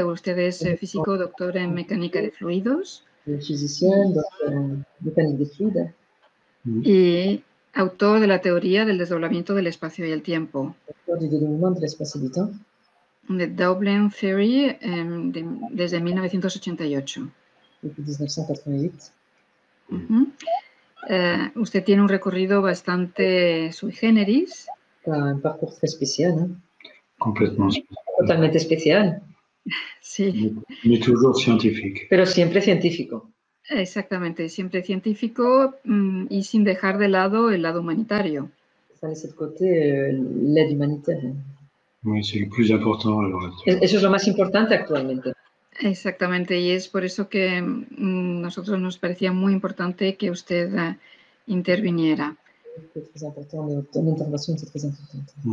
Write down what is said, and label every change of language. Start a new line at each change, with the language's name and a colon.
Spanish: Usted es físico, doctor en mecánica de fluidos.
French: Physicien, donc mécanique des fluides.
Spanish: Y autor de la teoría del desdoblamiento del espacio y el tiempo.
French: Auteur du dédoublement de l'espace et du temps.
Spanish: The Dublin Theory desde 1988.
French: Depuis 1988.
Spanish: Usted tiene un recorrido bastante sui generis.
French: Un parcours très spécial. Hein? Complètement spécial.
Spanish: Totalmente especial. Sí.
French: Mais toujours scientifique.
Spanish: Pero siempre científico. Exactamente, siempre científico y sin dejar de lado el lado humanitario.
French: Sans laisser de côté l'aide humanitaire. Oui, c'est le plus important à l'heure actuelle.
Spanish: Eso es lo más importante actualmente. Exactamente, y es por eso que nosotros nos parecía muy importante que usted interviniera.
French: C'est très important, ton intervention c'est très importante.